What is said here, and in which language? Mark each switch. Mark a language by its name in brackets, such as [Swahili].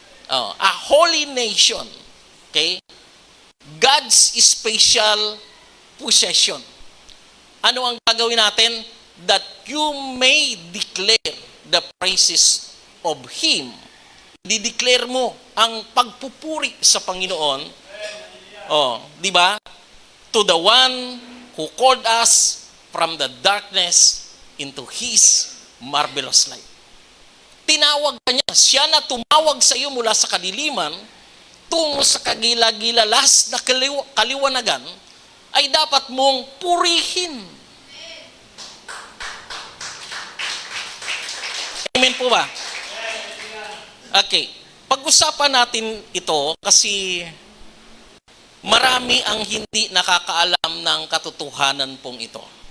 [English] A holy nation. Okay? God's special possession. [Filipino] Ano ang gagawin natin? [English] That you may declare the praises of Him. [Filipino] Dideclare mo ang pagpupuri sa Panginoon. Di ba? [English] To the one who called us from the darkness into His marvelous light. [Filipino] Tinawag ka niya. Siya na tumawag sa iyo mula sa kadiliman tungo sa kagilagilalas na kaliwanagan ay dapat mong purihin. Amen po ba? Okay. Pag-usapan natin ito kasi marami ang hindi nakakaalam ng katotohanan pong ito.